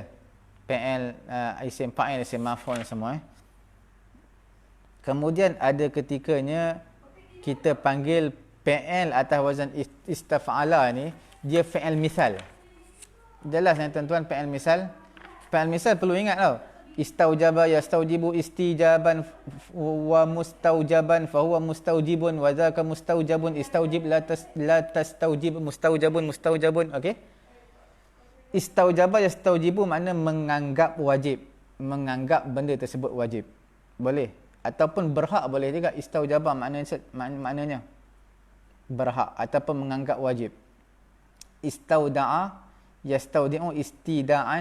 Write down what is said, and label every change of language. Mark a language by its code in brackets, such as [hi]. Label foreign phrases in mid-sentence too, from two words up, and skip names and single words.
[ms] PL, [ar] اسم فاعل، اسم مفعول [ms] semua. Kemudian ada ketikanya kita panggil PL atas [ar] وزن استفعل [ms] ni, dia [ar] فعل مثال. [ms] Jelas tuan-tuan, [ar] فعل مثال. فعل مثال [ms] perlu ingat tau. [ar] استوجب يستوجب استيجابا و مستوجبا فهو مستوجب و ذاك مستوجب استوجب لا تستوجب مستوجب. [ms] Okey. [ar] استوجب يستوجب [ms] makna menganggap wajib, menganggap benda tersebut wajib. Boleh. Ataupun berhak boleh juga. Istaujaba maknanya berhak ataupun menganggap wajib. [ar] استودع يستودع استيداعا.